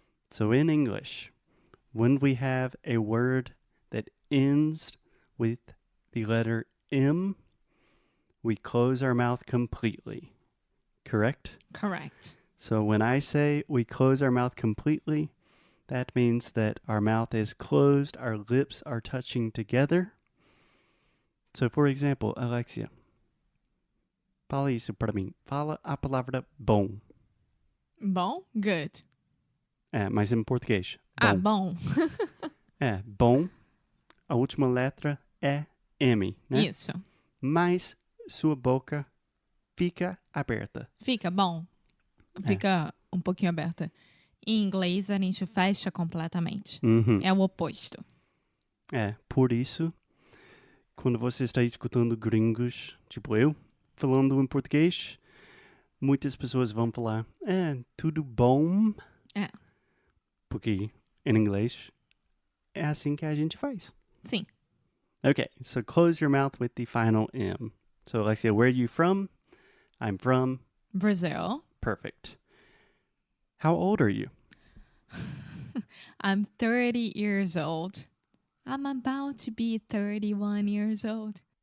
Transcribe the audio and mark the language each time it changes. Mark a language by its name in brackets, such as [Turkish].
[English] So in English, when we have a word that ends with the letter M, we close our mouth completely. Correct? Correct. So when I say we close our mouth completely, that means that our mouth is closed, our lips are touching together. So for example, [Portuguese] Alexia, fala isso para mim. Fala a palavra bom. Bom? [English] Good. [Portuguese] Mas em português. Ah, Bom. bom. Bom. A última letra é M, né? Isso. Mas sua boca fica aberta. Fica bom. Fica um pouquinho aberta. Em inglês, a gente fecha completamente. Uhum. É o oposto. Por isso, quando você está escutando gringos, tipo eu, falando em português, muitas pessoas vão falar, tudo bom? Porque em inglês é assim que a gente faz. Sim. [English] Okay, so close your mouth with the final M. So Alexia, where are you from? I'm from Brazil. Perfect. How old are you? I'm 30 years old. I'm about to be 31 years old.